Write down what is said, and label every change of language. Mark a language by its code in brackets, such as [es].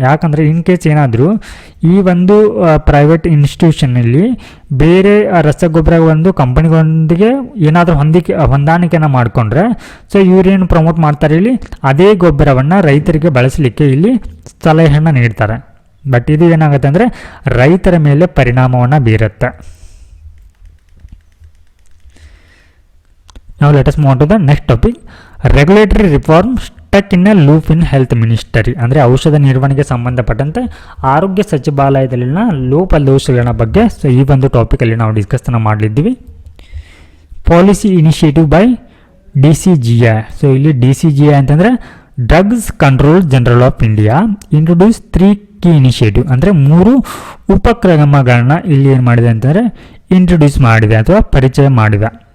[kn] ಯಾಕಂದರೆ in case ಏನಾದರೂ ಈ ಒಂದು ಪ್ರೈವೇಟ್ ಇನ್ಸ್ಟಿಟ್ಯೂಷನಲ್ಲಿ ಬೇರೆ ರಸಗೊಬ್ಬರ ಒಂದು ಕಂಪನಿಗಳೊಂದಿಗೆ ಏನಾದರೂ ಹೊಂದಾಣಿಕೆಯನ್ನು ಮಾಡಿಕೊಂಡ್ರೆ ಸೊ ಇವರೇನು ಪ್ರಮೋಟ್ ಮಾಡ್ತಾರೆ, ಇಲ್ಲಿ ಅದೇ ಗೊಬ್ಬರವನ್ನು ರೈತರಿಗೆ ಬಳಸಲಿಕ್ಕೆ ಇಲ್ಲಿ ಸಲಹೆಯನ್ನು ನೀಡ್ತಾರೆ. ಬಟ್ ಇದು ಏನಾಗುತ್ತೆ ಅಂದರೆ ರೈತರ ಮೇಲೆ ಪರಿಣಾಮವನ್ನು ಬೀರುತ್ತೆ. [en] Now let us move on to the next topic. Regulatory reform stuck in a loop in health ministry. [kn] ಅಂದರೆ ಔಷಧ ನಿರ್ವಹಣೆಗೆ ಸಂಬಂಧಪಟ್ಟಂತೆ ಆರೋಗ್ಯ ಸಚಿವಾಲಯದಲ್ಲಿನ ಲೋಪದೋಷಗಳ ಬಗ್ಗೆ ಸೊ ಈ ಒಂದು ಟಾಪಿಕಲ್ಲಿ ನಾವು ಡಿಸ್ಕಸ್ನ ಮಾಡಲಿದ್ದೀವಿ. [en] Policy initiative by DCGI. [kn] So ಇಲ್ಲಿ DCGI ಅಂತಂದರೆ drugs control general of India [en] introduce 3 key initiative, [kn] ಅಂದರೆ 3 ಉಪಕ್ರಮಗಳನ್ನ ಇಲ್ಲಿ ಏನು ಮಾಡಿದೆ ಅಂತಂದರೆ ಇಂಟ್ರೊಡ್ಯೂಸ್ ಮಾಡಿದೆ ಅಥವಾ ಪರಿಚಯ ಮಾಡಿದೆ.